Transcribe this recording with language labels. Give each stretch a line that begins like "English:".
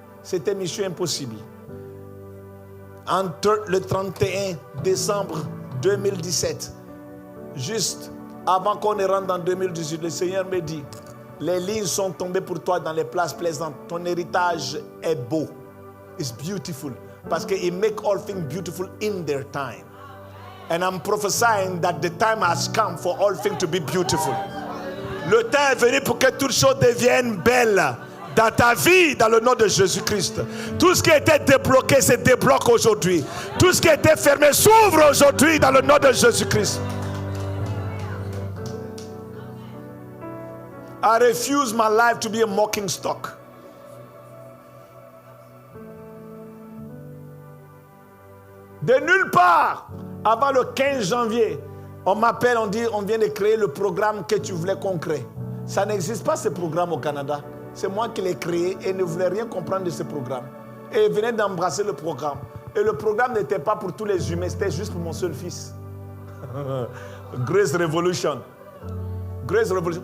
French: C'était mission impossible. Entre le 31 décembre 2017, juste avant qu'on ne rentre en 2018, le Seigneur me dit, les lignes sont tombées pour toi dans les places plaisantes. Ton héritage est beau.
English: It's beautiful.
French: Parce que
English: He make all things beautiful in their time. And I'm prophesying that the time has come for all things to be beautiful.
French: Le temps est venu pour que toutes choses deviennent belles dans ta vie, dans le nom de Jésus-Christ. Tout ce qui était débloqué se débloque aujourd'hui. Tout ce qui était fermé s'ouvre aujourd'hui dans le nom de Jésus-Christ.
English: I refuse my life to be a mocking stock.
French: De nulle part, avant le 15 janvier, on m'appelle, on dit, on vient de créer le programme que tu voulais qu'on crée. Ça n'existe pas ce programme au Canada. C'est moi qui l'ai créé et ne voulais rien comprendre de ce programme. Et il venait d'embrasser le programme. Et le programme n'était pas pour tous les humains, c'était juste pour mon seul fils. Grace Revolution. Grace Revolution.